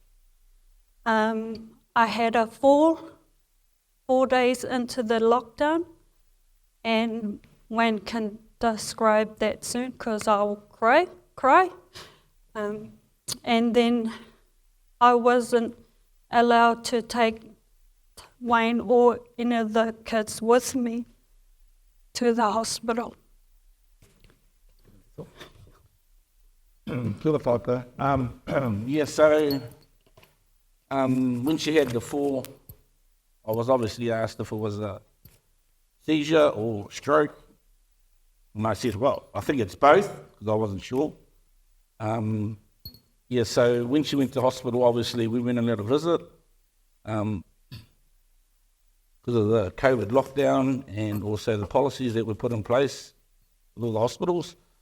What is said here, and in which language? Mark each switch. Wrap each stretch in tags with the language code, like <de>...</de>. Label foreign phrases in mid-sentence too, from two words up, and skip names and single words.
<en>I had a fall 4 days into the lockdown, and Wayne can describe that soon because I'll cry. And then I wasn't allowed to take Wayne or any of the kids with me to the hospital.</en> <mi>Kia ora whaka.</mi> <en>So when she had the fall, I was obviously asked if it was a seizure or stroke. And I said, well, I think it's both, because I wasn't sure. So when she went to hospital, obviously we went and had a visit because of the COVID lockdown and also the policies that were put in place with all the hospitals.</en>